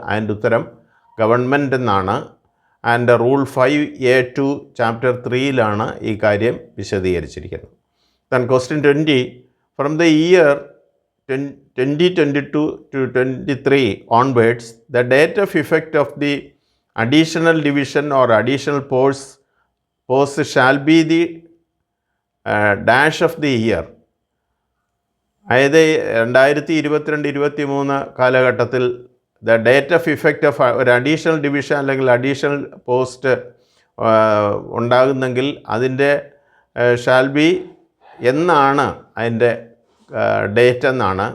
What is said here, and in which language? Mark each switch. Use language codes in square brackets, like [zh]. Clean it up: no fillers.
[ml] അതിൻ്റെ ഉത്തരം ഗവൺമെൻറ് എന്നാണ്. ആൻഡ് റൂൾ 5A2 ചാപ്റ്റർ 3 ഈ കാര്യം വിശദീകരിച്ചിരിക്കുന്നത്. [en] Then question 20, from the year 2022 to 23 onwards, the date of effect of the additional division or additional post shall be the dash of the year. [ml] അതായത് 2022-23 കാലഘട്ടത്തിൽ [en] the date of effect of [ml] ഒരു additional division അല്ലെങ്കിൽ additional post ഉണ്ടാകുന്നെങ്കിൽ അതിൻ്റെ shall be എന്നാണ് അതിൻ്റെ date എന്നാണ്.